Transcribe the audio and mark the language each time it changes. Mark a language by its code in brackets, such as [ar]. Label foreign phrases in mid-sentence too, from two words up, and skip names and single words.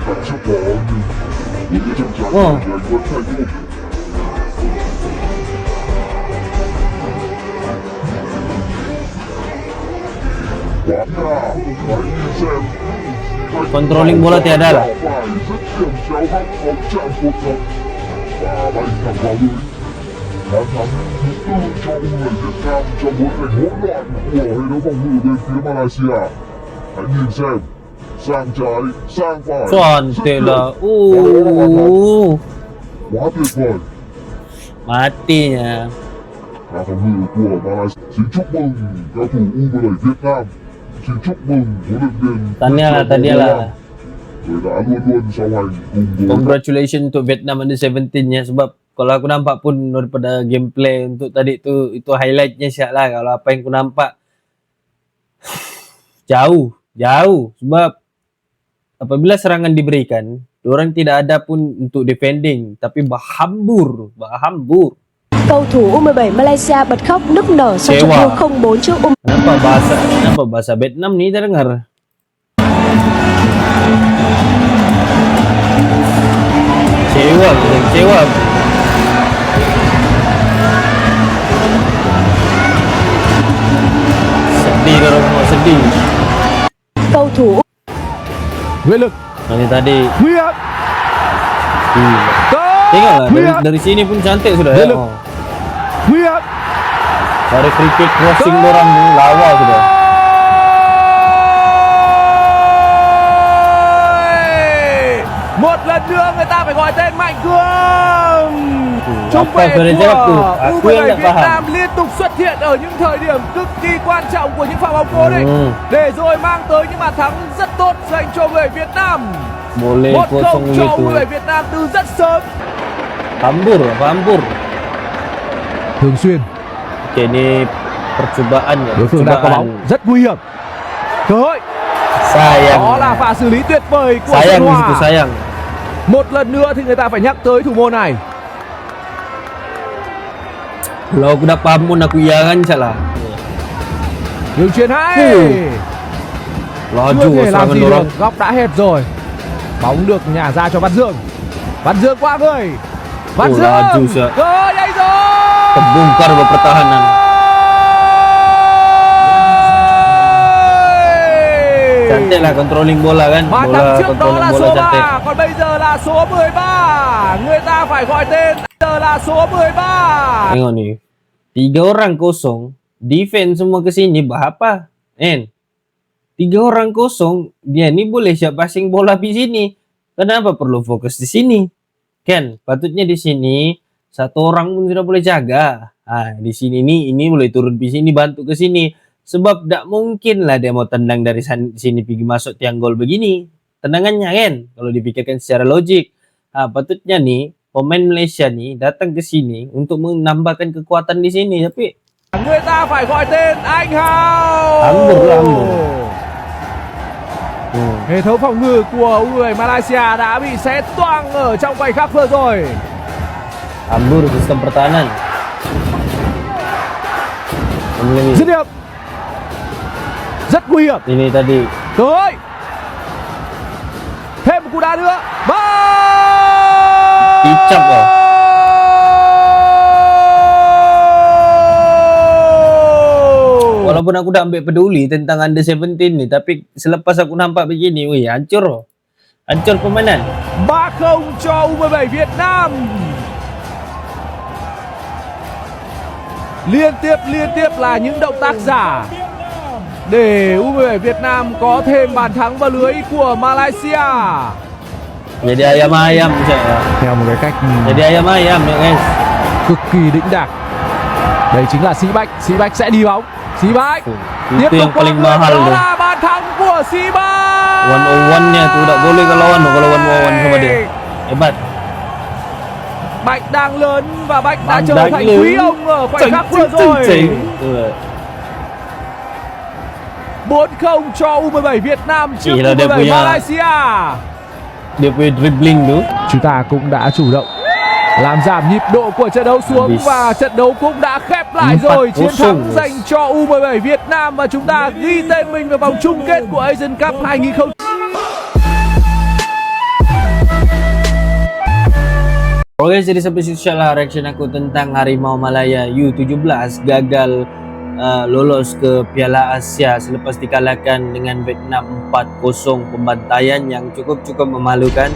[ms] Controlling bola tiada lah. [vi] Hãy nhìn xem sang trái, sang phải. [ms] Cantik lah. [vi] Quá tuyệt vời. [ms] Matinya. [vi] Pha phòng ngự của Malaysia. Xin chúc mừng cầu thủ U17 Việt Nam. Xin chúc mừng huấn luyện viên [ms] Tanya lah. [vi] Người đã luôn luôn song hành cùng với [ms] Congratulations untuk Vietnam Under 17 ya, sebab kalau aku nampak pun daripada gameplay untuk tadi tu, itu highlightnya siap lah. Kalau apa yang aku nampak jauh sebab apabila serangan diberikan, orang tidak ada pun untuk defending, tapi berhambur. [vi] Cầu thủ U17 Malaysia bật khóc nức nở sau trận thua 0-4 trước [ms] Kenapa bahasa Vietnam ni terdengar? Kecewa. Sedih orang semua, sedih. [vi] Cầu thủ Nguyễn Lực. [ms] Ini tadi. [vi] Nguy hiểm. [ms] Tengoklah dari sini pun cantik sudah ya. Oh. [vi] Nguy hiểm. [ms] Dari [en] free kick crossing [ms] orang lawa sudah. [vi] Một lần nữa người ta phải gọi tên Mạnh Cương. Trung [ms] Apa [vi] vệ [ms] sebenarnya tu? [vi] của [ms] Aku yang [vi] U17 [ms] tak [vi] Việt [ms] faham. [vi] Nam liên tục xuất hiện ở những thời điểm cực kỳ quan trọng của những pha bóng cố định để rồi mang tới những bàn thắng rất tốt dành cho người Việt Nam. [ms] Boleh 1-0 kosong [vi] cho [ms] gitu. [vi] U17 Việt Nam từ rất sớm. [ms] Hambur. [vi] Thường xuyên [ms] Okey, ni percubaan ya. [vi] đối phương đang có bóng rất nguy hiểm. Cơ hội. [ms] Sayang. [vi] Đó là pha xử lý tuyệt vời của [ms] Sayang [vi] Xuân [ms] di [vi] Hòa. [ms] situ, sayang. [vi] Một lần nữa thì người ta phải nhắc tới thủ môn này. [ms] Kalau aku dah paham pun aku iyakan salah. [vi] Đường chuyền hay. [ms] Laju [vi] Chưa thể làm [ms] serangan [vi] gì được, [ms] orang. [vi] góc đã hẹp rồi. Bóng được nhả ra cho Văn Dương. Văn Dương qua người. Văn [ms] Oh, laju [vi] Dương. [ms] siap. [vi] Cơ hội đây rồi. [ms] Terbongkar pertahanan. Cantik lah controlling bola kan. [vi] Bàn [ms] Bola [vi] thắng trước đó [ms] controlling [vi] là [ms] bola [vi] số [ms] cantik. [vi] 3, còn bây giờ là số 13. Người ta phải gọi tên. Bây giờ là số 13. [ms] Tengok ni. 3-0. Defense semua ke sini berapa? 3-0. Dia ni boleh siap passing bola di sini. Kenapa perlu fokus di sini? Kan, patutnya di sini satu orang pun sudah boleh jaga. Di sini ini boleh turun di sini bantu ke sini. Sebab tak mungkin lah dia mau tendang dari sini pergi masuk tiang gol begini. Tendangannya kan, kalau dipikirkan secara logik. Patutnya nih pemain Malaysia nih datang ke sini untuk menambahkan kekuatan di sini, tapi [vi] Người ta phải gọi tên Anh Hào. [ms] Hambur. [vi] Hệ thống phòng ngự của U17 Malaysia đã bị xé toang ở trong khoảnh khắc vừa rồi. [ms] Hambur sistem pertahanan. [vi] Dứt điểm. Rất nguy hiểm. [ms] Ini tadi. [vi] Cơ hội. Thêm một cú đá nữa. Và [ms] Dicap loh. Walaupun aku tak ambil peduli tentang Under 17 ni, tapi selepas aku nampak begini, wih, hancur permainan. [vi] 3-0 cho U17 Việt Nam. Liên tiếp là những động tác giả để U17 Việt Nam có thêm bàn thắng vào lưới của Malaysia. [ms] Jadi ayam-ayam saya. [vi] Theo một cái cách [ms] Jadi ayam-ayam ya guys. [vi] cực kỳ đĩnh đạc. Đây chính là Sĩ Bách. Sĩ Bách sẽ đi bóng. Sĩ Bách tiếp [ms] Itu [vi] tục [ms] yang [vi] qua [ms] paling [vi] người. [ms] mahal [vi] Đó [ms] tu. [vi] là bàn thắng của Sĩ Bách. [ms] 101-nya tu tak boleh kalau kalau 101 sama dia. Hebat. [vi] Bách đang lớn và Bách đã Bách trở đang thành lớn. quý ông ở khoảnh khắc vừa rồi. 4-0 cho U17 Việt Nam trước Chỉ là dia U17 [ms] punya- [vi] Malaysia. [ms] Dia punya dribbling tu. [vi] Chúng ta cũng đã chủ động làm giảm nhịp độ của trận đấu xuống [ms] Habis. [vi] và trận đấu cũng đã khép lại 4-0 rồi. Chiến thắng dành cho U17 Việt Nam và chúng ta ghi tên mình vào vòng chung kết của Asian Cup 2020. [ms] Oke, jadi sampai situ lah reaction aku tentang Harimau Malaya U17 gagal lolos ke Piala Asia selepas dikalahkan dengan Vietnam 4-0, pembantaian yang cukup memalukan.